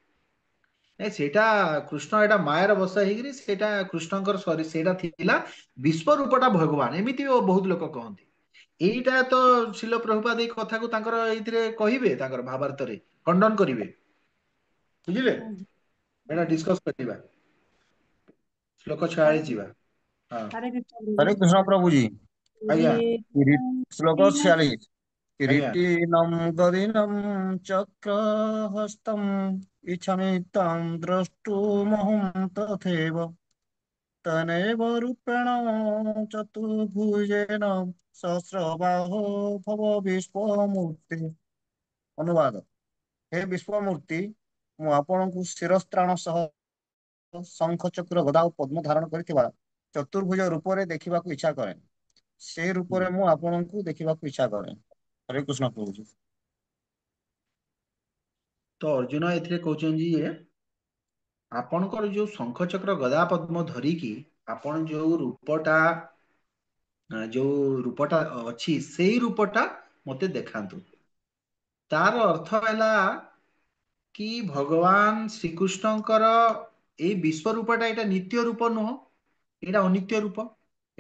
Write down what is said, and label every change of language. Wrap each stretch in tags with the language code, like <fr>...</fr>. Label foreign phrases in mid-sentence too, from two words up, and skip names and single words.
<or>ସେଇଟା କୃଷ୍ଣ ଏଇଟା ମାୟାର ବସା ହେଇକିରି ସେଇଟା କୃଷ୍ଣଙ୍କର ସେଇଟା ଥିଲା ବିଶ୍ୱରୂପଟା ଭଗବାନ ଏମିତି ବହୁତ ଲୋକ କହନ୍ତି ଏଇଟା ତ ଶିଲ ପ୍ରଭୁପାଦ ଏଇ କଥାକୁ ତାଙ୍କର ଏଇଥିରେ କହିବେ ତାଙ୍କର ଭାବାର୍ଥରେ ଖଣ୍ଡନ କରିବେ ବୁଝିଲେ ଏଇଟା ଡିସ୍କସ କରିବା ଶ୍ଲୋକ 46 ଯିବା ହଁ</or> <sa>हरे कृष्ण हरे प्रभु</sa> <hi>कृष्ण प्रभु जी</hi> <or>ଆଜ୍ଞା</or> <hi>श्लोक 46</hi> <or>ଆଜ୍ଞା</or> <sa>किरीटिनं गदिनं चक्रहस्तम् इच्छामि तं द्रष्टुमहं तथैव तनेव रूपेण चतुर्भुजेन सहस्रबाहो भव विश्वमूर्ति</sa> <or>ଅନୁବାଦ ହେ ବିଶ୍ୱମୂର୍ତ୍ତି ମୁଁ ଆପଣଙ୍କୁ ଶିରସ୍ତ୍ରାଣ ସହ ଶଙ୍ଖ ଚକ୍ର ଗଦା ଓ ପଦ୍ମ ଧାରଣ କରିଥିବା ଚତୁର୍ଭୁଜ ରୂପରେ ଦେଖିବାକୁ ଇଚ୍ଛା କରେ ସେ ରୂପରେ ମୁଁ ଆପଣଙ୍କୁ ଦେଖିବାକୁ ଇଚ୍ଛା କରେ ହରେ କୃଷ୍ଣ ପ୍ରଭୁଜୀ ତ ଅର୍ଜୁନ ଏଥିରେ କହୁଛନ୍ତି ଯେ ଆପଣଙ୍କର ଯୋଉ ଶଙ୍ଖ ଚକ୍ର ଗଦା ପଦ୍ମ ଧରିକି ଆପଣ ଯୋଉ ରୂପଟା ଅଛି ସେଇ ରୂପଟା ମତେ ଦେଖାନ୍ତୁ ତାର ଅର୍ଥ ହେଲା କି ଭଗବାନ ଶ୍ରୀକୃଷ୍ଣଙ୍କର ଏଇ ବିଶ୍ୱ ରୂପଟା ଏଇଟା ନିତ୍ୟ ରୂପ ନୁହଁ ଏଇଟା ଅନିତ୍ୟ ରୂପ ଏଇଟା</or>